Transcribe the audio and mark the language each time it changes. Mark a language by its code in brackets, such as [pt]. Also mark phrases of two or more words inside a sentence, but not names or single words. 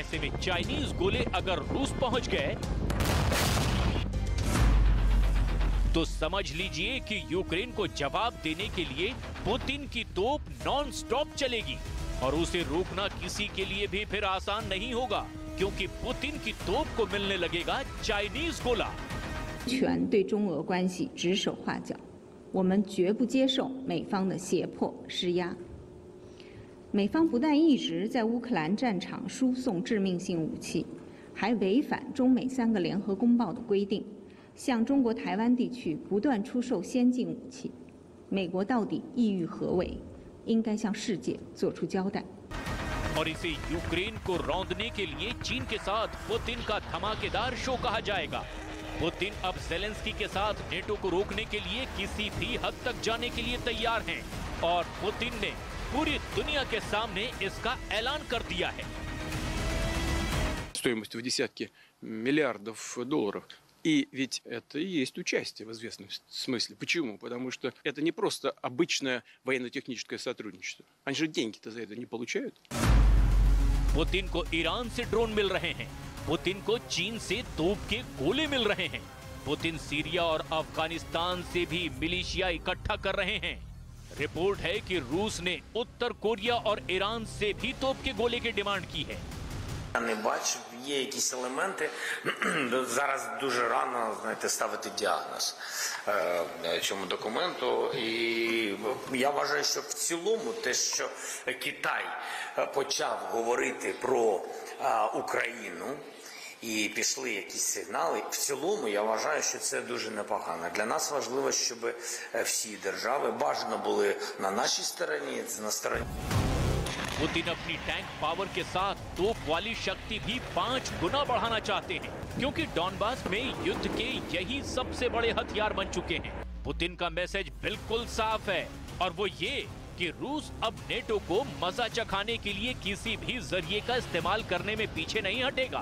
[hi] ऐसे में चाइनीज गोले अगर रूस पहुंच गए तो समझ लीजिए कि यूक्रेन को जवाब देने के लिए पुतिन की तोप [en] non-stop [hi] चलेगी और उसे रोकना किसी के लिए भी फिर आसान नहीं होगा, क्योंकि पुतिन की तोप को मिलने लगेगा चाइनीज गोला। [zh] 全对中俄关系指手画脚，我们绝不接受美方的胁迫施压。美方不但一直在乌克兰战场输送致命性武器，还违反中美3个联合公报的规定，向中国台湾地区不断出售先进武器。美国到底意欲何为？应该向世界做出交代。 [hi] और इसे यूक्रेन को रौंदने के लिए चीन के साथ पुतिन का धमाकेदार शो कहा जाएगा। पुतिन अब ज़ेलेंस्की के साथ नेटो को रोकने के लिए किसी भी हद तक जाने के लिए तैयार हैं और पुतिन ने पूरी दुनिया के सामने इसका ऐलान कर दिया है। [ru] Стоимость в десятки миллиардов долларов. И ведь это и есть участие в известном смысле. Почему? Потому что это не просто обычное военно-техническое сотрудничество. Они же деньги-то за это не получают. [hi] पुतिन को ईरान से ड्रोन मिल रहे हैं। पुतिन को चीन से तोप के गोले मिल रहे हैं। पुतिन सीरिया और अफगानिस्तान से भी मिलिशिया इकट्ठा कर रहे हैं। रिपोर्ट है कि रूस ने उत्तर कोरिया और ईरान से भी तोप के गोले की डिमांड की है। [uk] Я не бачив є якісь елементи. Зараз дуже рано, знаєте, ставити діагноз цьому документу. І я вважаю, що в цілому те, що Китай почав говорити про Україну, і пішли якісь сигнали, в цілому я вважаю, що це дуже непогано. Для нас важливо, щоб всі держави бажано були на нашій стороні, на стороні. [hi] पुतिन अपनी टैंक पावर के साथ तोप वाली शक्ति भी 5 गुना बढ़ाना चाहते हैं, क्योंकि डॉनबास में युद्ध के यही सबसे बड़े हथियार बन चुके हैं। पुतिन का मैसेज बिल्कुल साफ है, और वो ये कि रूस अब नेटो को मजा चखाने के लिए किसी भी जरिए का इस्तेमाल करने में पीछे नहीं हटेगा।